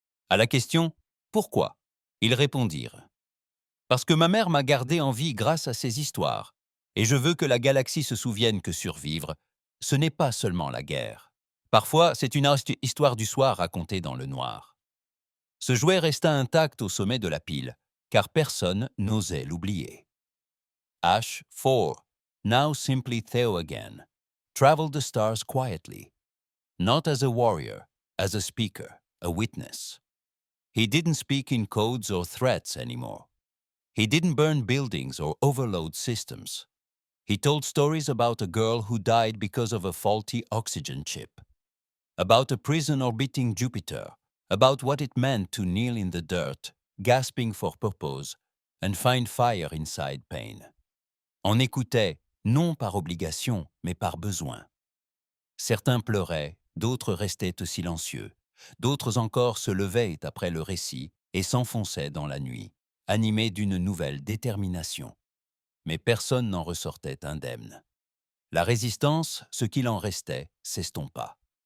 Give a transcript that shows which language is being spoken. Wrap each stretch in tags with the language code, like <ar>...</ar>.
<fr>À la question « Pourquoi ?» ils répondirent « Parce que ma mère m'a gardé en vie grâce à ses histoires, et je veux que la galaxie se souvienne que survivre, ce n'est pas seulement la guerre. Parfois, c'est une histoire du soir racontée dans le noir. » Ce jouet resta intact au sommet de la pile, car personne n'osait l'oublier.</fr> <en>H4, now simply Theo again, traveled the stars quietly, not as a warrior, as a speaker, a witness. He didn't speak in codes or threats anymore. He didn't burn buildings or overload systems. He told stories about a girl who died because of a faulty oxygen chip, about a prison orbiting Jupiter, about what it meant to kneel in the dirt, gasping for purpose, and find fire inside pain.</en> <fr>On écoutait, non par obligation, mais par besoin. Certains pleuraient, d'autres restaient silencieux, d'autres encore se levaient après le récit et s'enfonçaient dans la nuit, animés d'une nouvelle détermination. Mais personne n'en ressortait indemne. La résistance, ce qu'il en restait, s'estompa.</fr>